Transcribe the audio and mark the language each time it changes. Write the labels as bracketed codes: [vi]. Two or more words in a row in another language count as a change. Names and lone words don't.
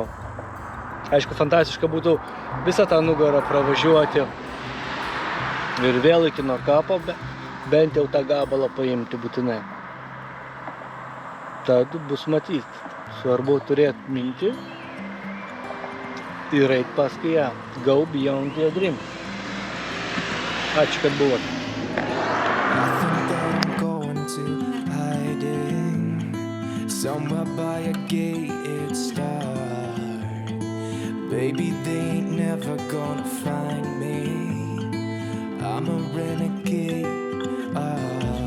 [lt] Aišku, fantastiška būtų visą tą nugarą pravažiuoti ir vėl iki Nordkapo, bent jau tą gabalą paimti būtinai. Tad bus matyti. Svarbu turėti mintį ir eit paskui ją. [en] Go beyond your dream. [lt] Ačiū, kad buvot. [en] I think that I'm going to hiding somewhere by a gated star. Baby, they ain't never gonna find me. I'm a renegade.